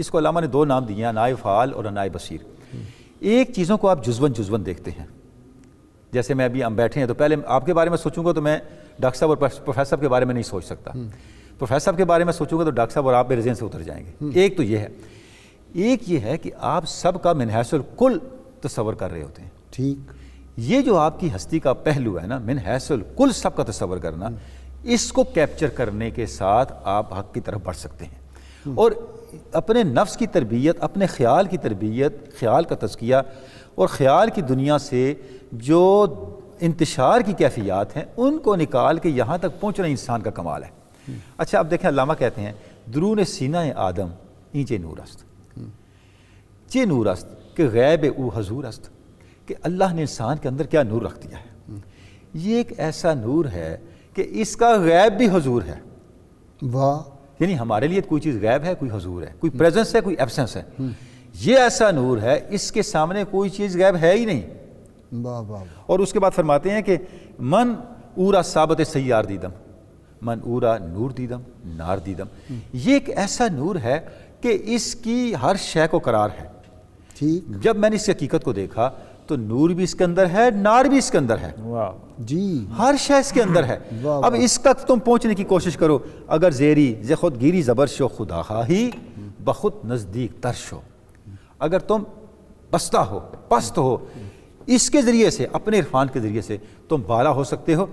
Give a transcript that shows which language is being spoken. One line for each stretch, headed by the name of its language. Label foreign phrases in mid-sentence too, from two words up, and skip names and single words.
Urdu: اس کو علامہ نے 2 نام دیے ہیں، انائے فعال اور انائے بصیر۔ ایک چیزوں کو آپ جزون دیکھتے ہیں، جیسے میں ابھی ہم بیٹھے ہیں تو پہلے آپ کے بارے میں سوچوں گا تو میں ڈاکٹر صاحب اور پروفیسر صاحب کے بارے میں نہیں سوچ سکتا، پروفیسر صاحب کے بارے میں سوچوں گا تو ڈاکٹر صاحب اور آپ میرے ذہن سے اتر جائیں گے۔ ایک تو یہ ہے، ایک یہ ہے کہ آپ سب کا
Arabic: من حیث الکل
Urdu: تصور کر رہے ہوتے ہیں۔ ٹھیک، یہ جو آپ کی ہستی کا پہلو ہے نا،
Arabic: من حیث الکل
Urdu: سب کا تصور کرنا، اس کو کیپچر کرنے کے ساتھ آپ حق کی طرف بڑھ سکتے ہیں اور اپنے نفس کی تربیت، اپنے خیال کی تربیت، خیال کا تزکیہ اور خیال کی دنیا سے جو انتشار کی کیفیات ہیں ان کو نکال کے یہاں تک پہنچنا انسان کا کمال ہے۔ اچھا، اب دیکھیں علامہ کہتے ہیں
Persian: درون سینہ آدم اینچے نور است، چے نور است کہ غیب او حضور است،
Urdu: کہ اللہ نے انسان کے اندر کیا نور رکھ دیا ہے۔ یہ ایک ایسا نور ہے کہ اس کا غیب بھی حضور ہے۔ واہ، یعنی ہمارے لیے کوئی چیز غیب ہے، کوئی حضور ہے، کوئی پریزنس ہے، کوئی ایبسنس ہے۔ یہ ایسا نور ہے، اس کے سامنے کوئی چیز غیب ہے ہی نہیں۔ واہ واہ۔ اور اس کے بعد فرماتے ہیں کہ
Persian: من اورا ثابت سیار دیدم، من اورا نور دیدم نار دیدم۔
Urdu: یہ ایک ایسا نور ہے کہ اس کی ہر شے کو قرار ہے۔ ٹھیک، جب میں نے اس حقیقت کو دیکھا تو نور بھی اس کے اندر ہے، نار بھی اس کے اندر ہے، جی، ہر شے اس کے اندر ہے۔ اب اس تک تم پہنچنے کی کوشش کرو،
Persian: اگر زیری ز خود گیری زبر شو خدا خواہی بخود نزدیک تر شو،
Urdu: اگر تم بستہ ہو، پست ہو، اس کے ذریعے سے، اپنے عرفان کے ذریعے سے تم بالا ہو سکتے ہو.